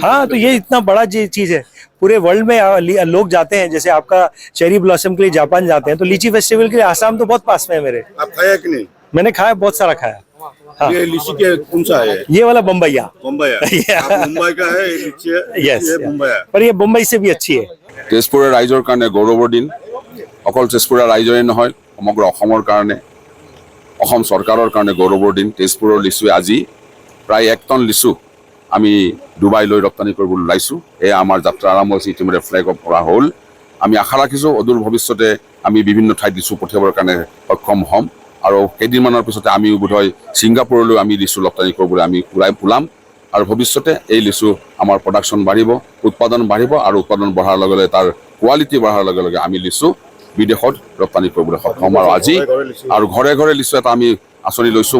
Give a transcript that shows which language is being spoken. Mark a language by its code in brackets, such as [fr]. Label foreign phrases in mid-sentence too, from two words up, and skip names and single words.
[hi] हाँ, तो ये इतना बड़ा चीज है। पूरे वर्ल्ड में लोग जाते हैं, जैसे आपका [en] cherry blossom [hi] के लिए जापान जाते हैं, तो लीची फेस्टिवल के लिए आसाम तो बहुत पास में है मेरे। आप खाया कि नहीं? मैंने खाया, बहुत सारा खाया। हाँ। ये लीची के कौन सा है? ये वाला बम्बैया। बम्बैया। आप मुंबई का है लीची है? यस, बम्बैया। पर ये बम्बई से भी अच्छी है। [as] তেজপুৰৰ ৰাইজৰ কাৰণে গৌৰৱৰ দিন। অকল তেজপুৰৰ ৰাইজৰে নহয়, সমগ্ৰ অসমৰ কাৰণে, অসম চৰকাৰৰ কাৰণে গৌৰৱৰ দিন। তেজপুৰৰ লিচুৱে আজি প্ৰায় 1 টন লিচু আমি ডুবাইলৈ ৰপ্তানি কৰিবলৈ ওলাইছোঁ। এয়া আমাৰ যাত্ৰা আৰম্ভ হৈছে, ইতিমধ্যে [en] flag off [as] কৰা হ'ল। আমি আশা ৰাখিছোঁ অদূৰ ভৱিষ্যতে আমি বিভিন্ন ঠাইত লিচু পঠিয়াবৰ কাৰণে সক্ষম হ'ম আৰু কেইদিনমানৰ পিছতে আমি বোধহয় ছিংগাপুৰলৈ আমি লিচু ৰপ্তানি কৰিবলৈ আমি ওলাম আৰু ভৱিষ্যতে এই লিচু আমাৰ প্ৰডাকশ্যন বাঢ়িব, উৎপাদন বাঢ়িব আৰু উৎপাদন বঢ়াৰ লগে লগে তাৰ কোৱালিটি বঢ়াৰ লগে লগে আমি লিচু বিদেশত ৰপ্তানি কৰিবলৈ সক্ষম আৰু আজি আৰু ঘৰে ঘৰে লিচু এটা আমি আঁচনি লৈছোঁ।